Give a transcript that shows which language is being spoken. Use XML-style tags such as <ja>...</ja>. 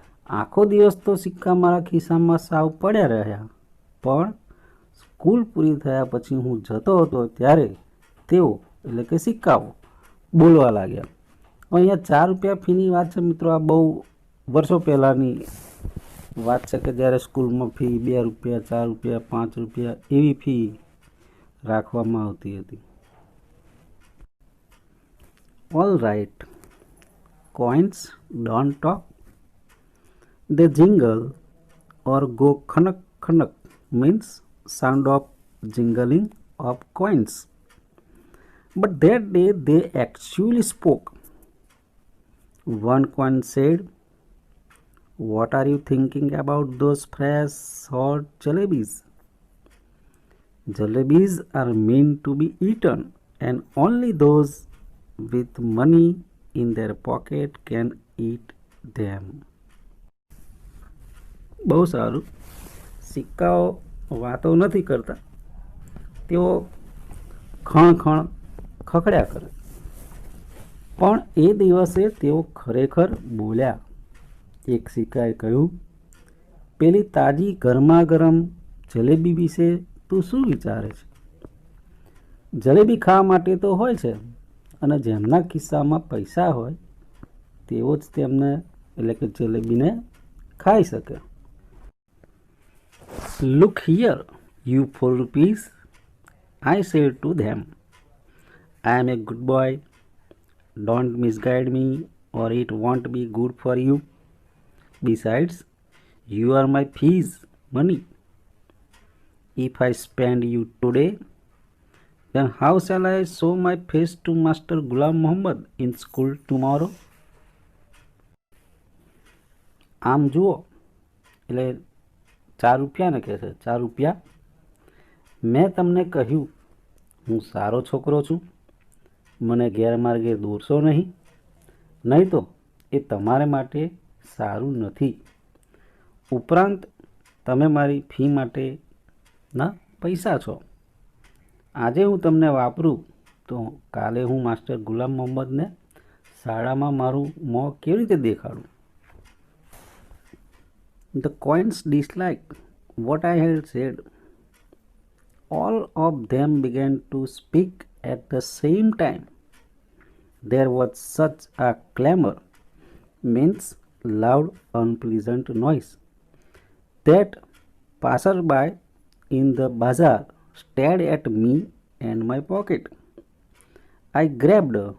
<gu>આખો દિવસ તો સિક્કા મારા ખિસ્સામાં સાવ પડ્યા રહ્યા, પણ સ્કૂલ પૂરી થયા પછી હું જતો હતો ત્યારે તેઓ એટલે કે સિક્કાઓ બોલવા લાગ્યા. અહીંયા 4 રૂપિયા ફીની વાત છે મિત્રો. આ બહુ વર્ષો પહેલાંની વાત છે કે જ્યારે સ્કૂલમાં ફી 2 રૂપિયા, 4 રૂપિયા, 5 રૂપિયા એવી ફી રાખવામાં આવતી હતી.</gu> <en>All right, coins don't talk, they jingle or go khanak khanak, means sound of jingling of coins. But that day they actually spoke. One coin said, "What are you thinking about those fresh hot jalebis? Jalebis are meant to be eaten and only those with money in their pocket can eat them."</en> <gu>બહુ સારું. સિક્કાઓ વાતો નથી કરતા, તેઓ ખણ ખણ ખખડ્યા કરે. પણ એ દિવસે તેઓ ખરેખર બોલ્યા. એક સિક્કાએ કહ્યું, પેલી તાજી ગરમા ગરમ જલેબી વિશે તું શું વિચારે છે? જલેબી ખાવા માટે તો હોય છે અને જેમના ખિસ્સામાં પૈસા હોય તેઓ જ તેમને એટલે કે જલેબીને ખાઈ શકે.</gu> <en>Look here, you 4 rupees, I said to them. I am a good boy. Don't misguide me or it won't be good for you. Besides, you are my fees money. If I spend you today, then how shall I show my face to Master Ghulam Muhammad in school tomorrow?</en> <gu>આમ જુઓ, એટલે 4 રૂપિયાને કહે છે, 4 રૂપિયા, મેં તમને કહ્યું હું સારો છોકરો છું, મને ગેરમાર્ગે દોરશો નહીં, નહીં તો એ તમારે માટે સારું નથી. ઉપરાંત તમે મારી ફી માટેના પૈસા છો. આજે હું તમને વાપરું તો કાલે હું માસ્ટર ગુલામ મોહમ્મદને શાળામાં મારું મોં કેવી રીતે દેખાડું?</gu> <en>The coins disliked what I had said. All of them began to speak at the same time. There was such a clamor, means loud, unpleasant noise, that passers-by in the bazaar stared at me and my pocket. I grabbed</en>